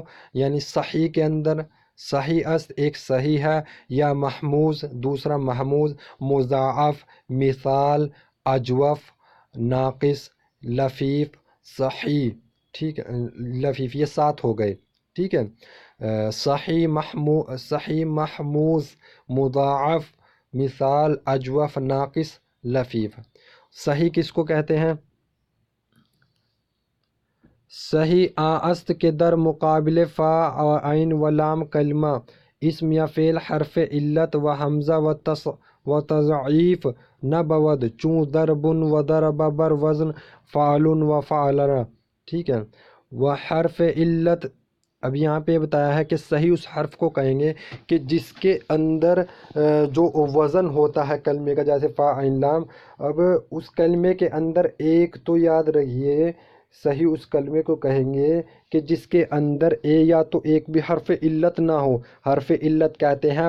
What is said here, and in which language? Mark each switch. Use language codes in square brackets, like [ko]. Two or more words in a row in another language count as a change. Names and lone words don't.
[ur] یعنی صحیح کے اندر صحیح است ایک صحیح ہے، یا محموز دوسرا محموز، مضاعف، مثال، اجوف، ناقص، لفیف، صحیح، ٹھیک ہے، لفیف، یہ 7 ہو گئے، ٹھیک ہے، صحیح محموز، مضاعف، مثال، اجوف، ناقص، لفیف۔ صحیح کس کو کہتے ہیں؟ [fa] صحیح آ است کے در مقابل فا عین و لام کلمہ اسم یا فعل حرف علت و حمزہ و تضعیف نہ بود چون ضرب و ضرب بر وزن فعل و فعلر، [ur] ٹھیک ہے، وہ حرف علت۔ اب یہاں پہ بتایا ہے کہ صحیح اس حرف کو کہیں گے کہ جس کے اندر جو وزن ہوتا ہے کلمے کا، جیسے فا عین لام، اب اس کلمے کے اندر ایک تو یاد رکھیے صحیح اس کلمے کو کہیں گے کہ جس کے اندر یا تو ایک بھی حرف علت نہ ہو، حرف علت کہتے ہیں